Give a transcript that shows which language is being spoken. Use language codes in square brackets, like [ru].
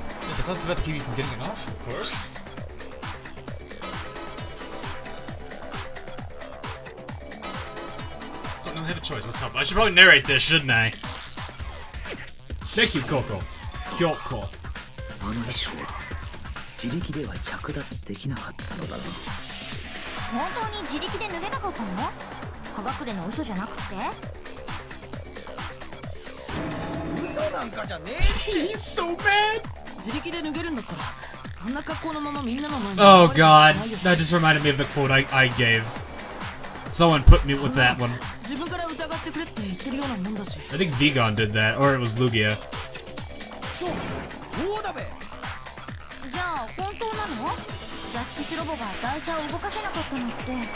[en] Is the cloth about to keep you from getting it off? Of course. Don't really have a choice. Let's help. I should probably narrate this, shouldn't I? Thank you, Coco. Kyoko. [ja] あの衣装は自力では着脱できなかったのだな。本当に自力で脱げなかったの？葉隠れの嘘じゃなくて？嘘なんかじゃねえ。 [en] He's so bad. [ja] 自力で脱げるんだったらあんな格好のままみんなの前に。 [en] Oh god, that just reminded me of the quote I gave. Someone put me with that one. [ja] 自分から疑ってくれって言ってるようなもんだし。 [en] I think Vigon did that, or it was Lugia. [ja] そうだべ。じゃあ本当なの？ジャスティスロボが台車を動かせなかったのって。